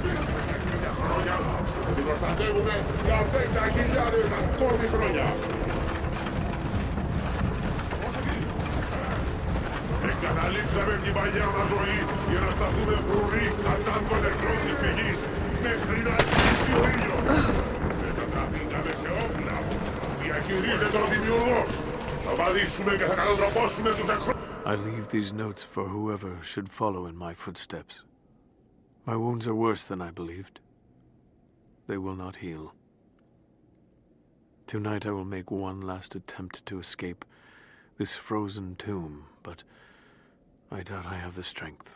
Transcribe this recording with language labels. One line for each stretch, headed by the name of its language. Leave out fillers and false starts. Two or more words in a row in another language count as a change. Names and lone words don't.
Greek: Καταλήξαμε την παλιά μας ζωή για να σταθούμε φρουροί κατά τον νεκρό της πηγής μέχρι να σβήσει ο ήλιος. Μετατραπήκαμε σε όπλα. Διαχειρίζεται ο δημιουργός. Θα βαδίσουμε και θα κατατροπώσουμε τους εχθρούς.
English: I leave these notes for whoever should follow in my footsteps. My wounds are worse than I believed. They will not heal. Tonight I will make one last attempt to escape this frozen tomb, but I doubt I have the strength.